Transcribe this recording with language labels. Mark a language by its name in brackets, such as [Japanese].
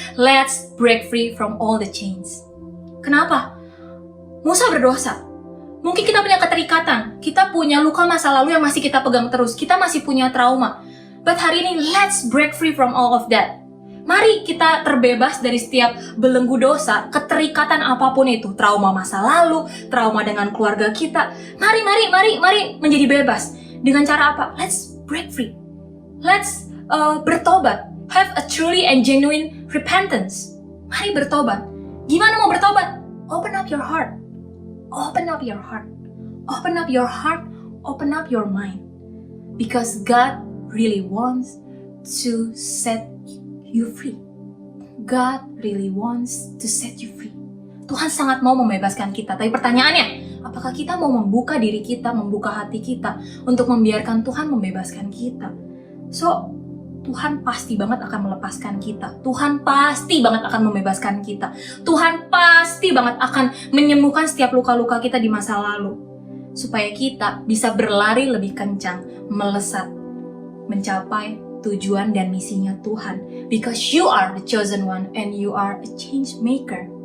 [English] Let's break free from all the chains. [Indonesian] Kenapa? Musa berdosa. Mungkin kita punya keterikatan, kita punya luka masa lalu yang masih kita pegang terus, kita masih punya trauma. [English] But hari ini, let's break free from all of that. [Indonesian] Mari kita terbebas dari setiap belenggu dosa, keterikatan apapun itu, trauma masa lalu, trauma dengan keluarga kita. Mari menjadi bebas. Dengan cara apa? Let's break free. Let's bertobat. [English] Have a truly and genuine repentance. Mari bertobat. Gimana mau bertobat? Open up your heart. Open up your heart. Open up your heart. Open up your mind. Because God really wants to set you free. God really wants to set you free. [Indonesian] Tuhan sangat mau membebaskan kita. Tapi pertanyaannya, apakah kita mau membuka diri kita, membuka hati kita untuk membiarkan Tuhan membebaskan kita? So, Tuhan pasti banget akan melepaskan kita. Tuhan pasti banget akan membebaskan kita. Tuhan pasti banget akan menyembuhkan setiap luka-luka kita di masa lalu. Supaya kita bisa berlari lebih kencang, melesat, mencapai tujuan dan misinya Tuhan. [English] Because you are the chosen one and you are a change maker.